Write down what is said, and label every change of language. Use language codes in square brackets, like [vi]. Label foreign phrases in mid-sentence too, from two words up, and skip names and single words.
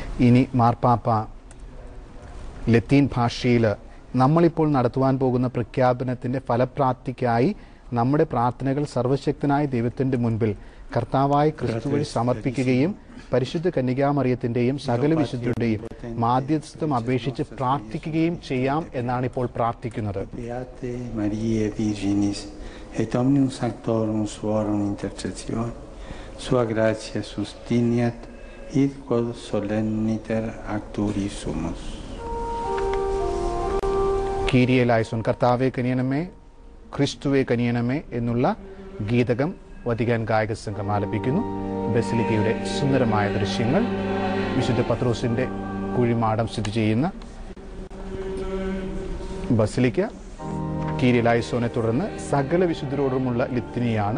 [ml] ഇനി മാർപ്പാപ്പ ലത്തീൻ ഭാഷയിൽ നമ്മളിപ്പോൾ നടത്തുവാൻ പോകുന്ന പ്രഖ്യാപനത്തിൻ്റെ ഫലപ്രാപ്തിക്കായി നമ്മുടെ പ്രാർത്ഥനകൾ സർവശക്തനായ ദൈവത്തിൻ്റെ മുൻപിൽ കർത്താവായ ക്രിസ്തു വഴി സമർപ്പിക്കുകയും പരിശുദ്ധ കന്യകാമറിയത്തിൻ്റെയും സകല വിശുദ്ധരുടെയും മാധ്യസ്ഥം അപേക്ഷിച്ച് പ്രാർത്ഥിക്കുകയും ചെയ്യാം എന്നാണ് ഇപ്പോൾ പ്രാർത്ഥിക്കുന്നത്. [la] Et omnium sanctorum suorum intercessione, sua gratia sustiniat, id quod solenniter acturi sumus. [el] Κύριε ελέησον, [ml] കർത്താവെ കനിയണമേ, ക്രിസ്തുവെ കനിയണമേ എന്നുള്ള ഗീതകം വത്തിക്കാൻ ഗായക സംഘം ആലപിക്കുന്നു. ബസിലിക്കയുടെ സുന്ദരമായ ദൃശ്യങ്ങൾ, വിശുദ്ധ പത്രോസിന്റെ കുഴിമാടം സ്ഥിതി ചെയ്യുന്ന ബസിലിക്ക, [el] Κύριε ελέησον [ml] തുടർന്ന് സകല വിശുദ്ധരോടുമുള്ള ലിത്തിനിയാണ്.